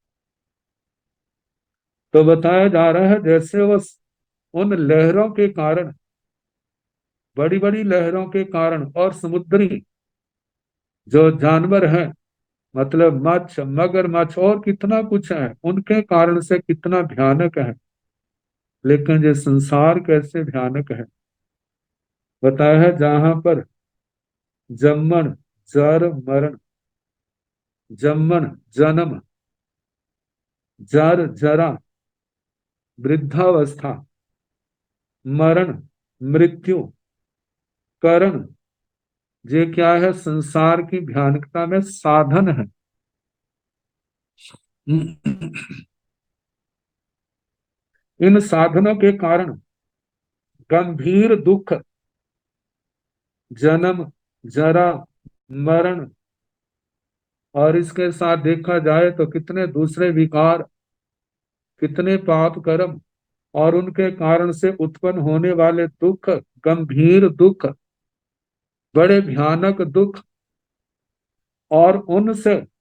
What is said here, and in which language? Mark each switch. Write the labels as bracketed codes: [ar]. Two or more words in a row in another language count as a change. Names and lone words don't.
[hi] तो बताया जा रहा है जैसे वो उन लहरों के कारण, बड़ी बड़ी लहरों के कारण, और समुद्री जो जानवर हैं, मतलब मच्छ, मगरमच्छ और कितना कुछ है, उनके कारण से कितना भयानक है, लेकिन ये संसार कैसे भयानक है। बताया है जहां पर जम्मन, जर मरण, जम्मन जन्म, जर जरा वृद्धावस्था, मरण मृत्यु, करण, ये क्या है? संसार की भयानकता में साधन है। इन साधनों के कारण गंभीर दुख, जन्म, जरा, मरण, और इसके साथ देखा जाए तो कितने दूसरे विकार, कितने पाप कर्म, और उनके कारण से उत्पन्न होने वाले दुख, गंभीर दुख, बड़े भयानक दुख, और उनसे,